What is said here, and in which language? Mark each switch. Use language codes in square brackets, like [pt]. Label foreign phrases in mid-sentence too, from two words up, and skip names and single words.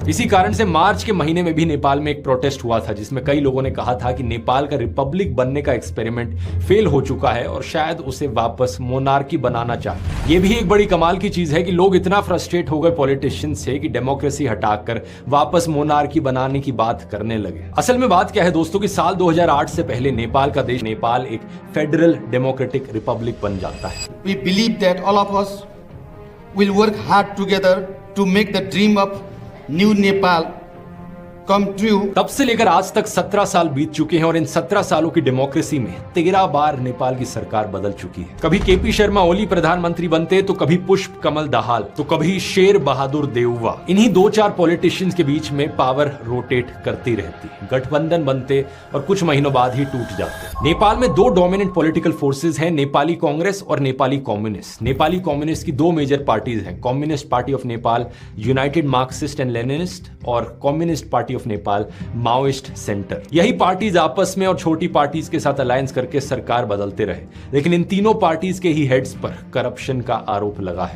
[hi] इसी कारण से मार्च के महीने में भी नेपाल में एक प्रोटेस्ट हुआ था, जिसमें कई लोगों ने कहा था कि नेपाल का रिपब्लिक बनने का [en] experiment fail [hi] हो चुका है और शायद उसे वापस मोनार्की बनाना चाहिए। यह भी एक बड़ी कमाल की चीज है कि लोग इतना फ्रस्ट्रेट हो गए पॉलिटिशियन से कि डेमोक्रेसी हटाकर वापस मोनार्की बनाने की बात करने लगे। असल में बात क्या है दोस्तों कि साल 2008 से पहले नेपाल का देश नेपाल एक [en] federal democratic republic [hi] बन जाता है। [en] We believe that all of us will work hard together to make the dream of new Nepal come true। [hi] तब से लेकर आज तक 17 साल बीत चुके हैं और इन 17 सालों की डेमोक्रेसी में 13 बार नेपाल की सरकार बदल चुकी है। कभी केपी शर्मा ओली प्रधानमंत्री बनते, तो कभी पुष्प कमल दाहाल, तो कभी शेर बहादुर देउवा। इन्हीं 2-4 पॉलिटिशियंस के बीच में [en] power rotate [hi] करती रहती, गठबंधन बनते और कुछ महीनों बाद ही टूट जाते। नेपाल में 2 [en] dominant political forces [hi] हैं, नेपाली कांग्रेस और नेपाली कम्युनिस्ट। नेपाली कम्युनिस्ट की 2 [en] major parties [hi] हैं, कम्युनिस्ट पार्टी ऑफ नेपाल यूनाइटेड मार्क्सिस्ट एंड लेनिनिस्ट और कम्युनिस्ट पार्टी ऑफ नेपाल माओइस्ट सेंटर। यही पार्टीज आपस में और छोटी पार्टीज के साथ अलायंस करके सरकार बदलते रहे, लेकिन इन तीनों पार्टीज के ही हेड्स पर करप्शन का आरोप लगा है।